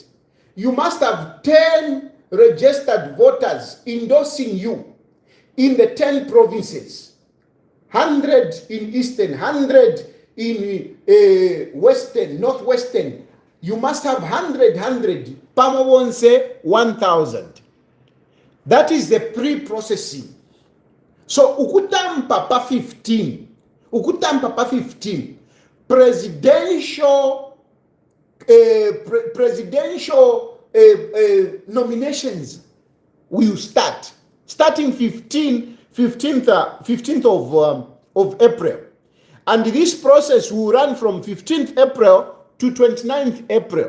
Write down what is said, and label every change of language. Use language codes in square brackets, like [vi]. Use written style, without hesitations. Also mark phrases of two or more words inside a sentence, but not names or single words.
[en] You must have 10 registered voters endorsing you in the 10 provinces. 100 in Eastern, 100 in Western, Northwestern. You must have 100. Pamo won't say 1,000. That is the pre-processing. [bem] So ukutampa pa 15. Ukutampa pa 15. [en] Presidential nominations will start. Starting 15th of April. And this process will run from 15th April to 29th April.